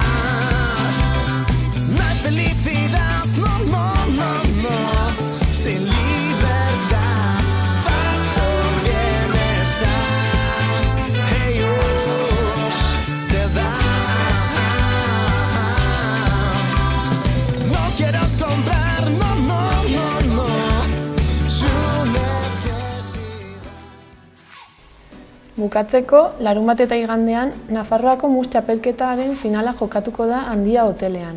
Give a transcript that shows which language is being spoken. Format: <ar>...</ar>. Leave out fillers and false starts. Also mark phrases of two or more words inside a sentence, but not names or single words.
<es>No hay felicidad, no, no, no, no, sin libertad, falso bienestar, ellos te dan. No quiero comprar, no, no, no, no, su necesidad.</es> <eu>Bukatzeko, larunbat eta igandean, Nafarroako mus txapelketaren finala jokatuko da Handia hotelean.</eu>